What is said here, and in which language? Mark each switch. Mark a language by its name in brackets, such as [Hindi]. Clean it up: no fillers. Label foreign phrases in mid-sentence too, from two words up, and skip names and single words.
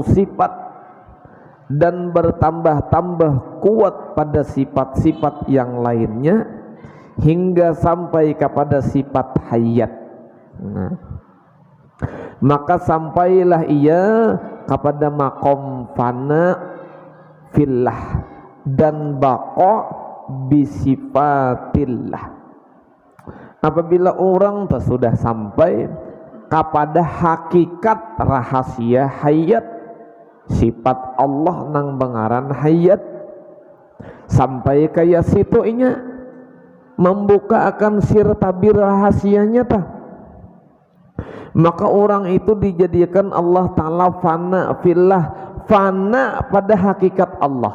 [Indonesian] sifat dan bertambah-tambah kuat pada sifat-sifat yang lainnya hingga sampai kepada sifat hayat, nah, maka sampailah ia kepada makom [Arabic] فناء في الله [Indonesian] dan [Arabic] بقاء بصفات الله. [Banjar] Apabila orang sudah sampai kepada hakikat rahasia hayat sifat Allah nang bangaran hayat sampai kaya situ inya membuka akan sir tabir rahasianya tah, maka orang itu dijadikan Allah Ta'ala [Arabic] فناء في الله, [Banjar] fana pada hakikat Allah.